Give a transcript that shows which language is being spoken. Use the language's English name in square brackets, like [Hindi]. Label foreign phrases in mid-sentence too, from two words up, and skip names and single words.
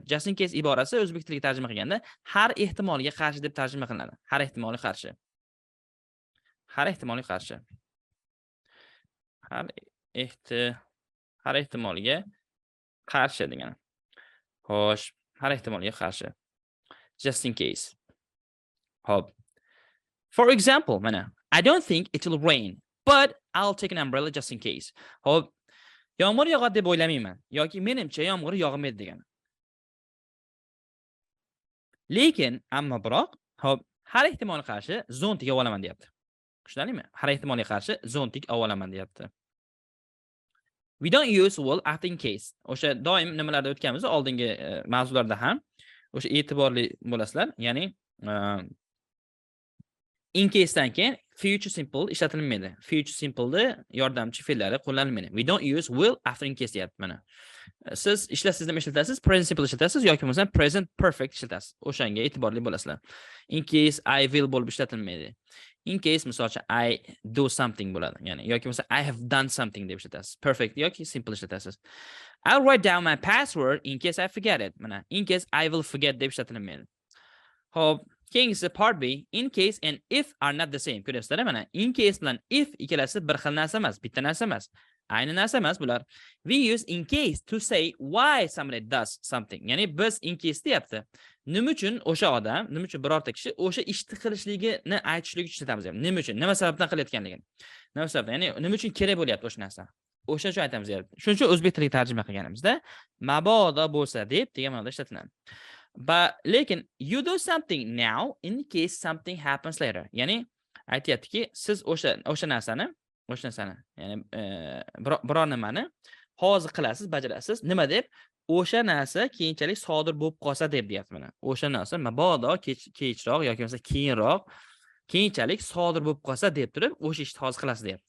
[English] Just in case [Uzbek] iborasi o'zbek tiliga tarjima qilganda har ehtimolga qarshi deb tarjima qilinadi. Har ehtimolga qarshi. Har ehtimolga qarshi. Har ehtimolga qarshi degani. Xo'sh, har ehtimolga qarshi. [English] Just in case. [Uzbek] Hop. [English] For example, [Uzbek] mana [English] I don't think it will rain, but I'll take an umbrella just in case. [Uzbek] Hop. Yomg'ir yog'adi deb o'ylamayman yoki menimcha yomg'ir yog'maydi degan. Lekin, ammo biroq, hop, har ehtimolga qarshi zontik olib olaman deyapti. Tushunarlimi? Har ehtimolga qarshi zontik olib olaman deyapti. [English] We don't use will after in case. [Uzbek] O'sha doim nimalarda o'tganmiz, oldingi mavzularda ham o'sha e'tiborli bo'lasizlar. Ya'ni [English] in case [Uzbek] dan keyin [English] future simple [Uzbek] ishlatilmaydi. [English] Future simple'da [Uzbek] yordamchi fe'llari qo'llanilmaydi. [English] We don't use will after in case [Uzbek] deyapti mana. Siz ishlasizda nima ishlatasiz? [English] Present simple [Uzbek] ishlatasiz yoki bo'lmasa [English] present perfect [Uzbek] ishlatasiz. O'shanga e'tiborli bo'lasizlar. [English] In case I will [Uzbek] bo'lib ishlatilmaydi. [English] In case [Uzbek] misol uchun [English] I do something bo'ladi. [Uzbek] Ya'ni yoki bo'lmasa [English] I have done something [Uzbek] deb ishlatasiz. Perfect yoki simple ishlatasiz. [English] I'll write down my password in case I forget it. [Uzbek] Mana [English] in case I will forget [Uzbek] deb ishlatilmaydi. Hop, keyingisi [English] part B, in case and if are not the same. [Uzbek] Ko'ryapsizlar mana [English] in case [Uzbek] bilan if ikkalasi bir xil narsa emas, bitta narsa emas. Ayni narsa emas bular. [English] We use in case to say why somebody does something. [Uzbek] Ya'ni biz [English] in case [Uzbek] deyapti. Nima uchun o'sha odam, nima uchun birorta kishi o'sha ishni qilishligini aytishligi uchun aytamiz. Nima uchun, nima sababdan qilayotganligini. Nima sababdan, ya'ni nima uchun kerak bo'lyapti o'sha narsa. O'sha uchun aytamiz. Shuning uchun o'zbek tiliga tarjima qilganimizda mabodo bo'lsa deb degan ma'noda ishlatiladi. [English] But lekin you do something now in case something happens later. [Uzbek] Ya'ni aytayaptiki, siz o'sha narsani, ya'ni biror nimani hozir qilasiz, bajarasiz. Nima deb? O'sha narsa keyinchalik sodir bo'lib qolsa deb deyapti mana. O'sha narsa mabodo kechroq yoki bo'lmasa keyinroq keyinchalik sodir bo'lib qolsa deb turib, o'sha ishni hozir qilasiz deyapti.